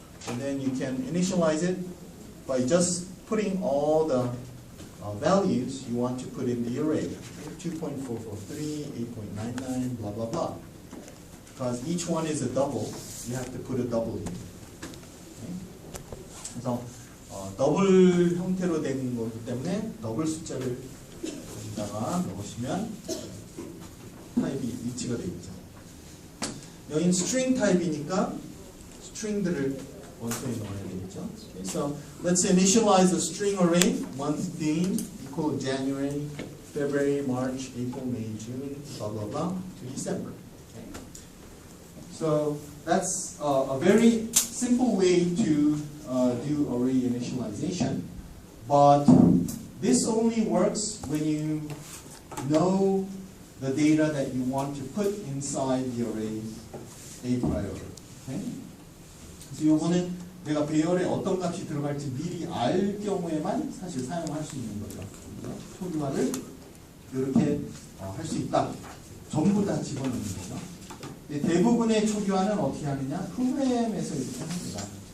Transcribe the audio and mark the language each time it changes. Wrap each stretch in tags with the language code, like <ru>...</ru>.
<en>and then you can initialize it by just putting all the values you want to put in the array. 2.443, 8.99, blah, blah, blah. Because each one is a double, you have to put a double in. Okay?</en> <ko>그래서 더블 형태로 된 거기 때문에 더블 숫자를 여기다가 넣으시면 타입이 일치가 되겠죠. 여기는 string 타입이니까 string들을 원소에 넣어야 되겠죠.</ko> <en>Okay, so let's initialize a string array. Month theme equal January, February, March, April, May, June, blah blah blah to December. Okay. So that's a very simple way to do array initialization, but this only works when you know the data that you want to put inside the array a priori. Okay?</en> <ko>그래서 요거는 내가 배열에 어떤 값이 들어갈지 미리 알 경우에만 사실 사용할 수 있는 거죠. 초기화를 이렇게 할 수 있다. 전부 다 집어넣는 거죠. 대부분의 초기화는 어떻게 하느냐? 프로그램에서 이렇게 합니다.</ko>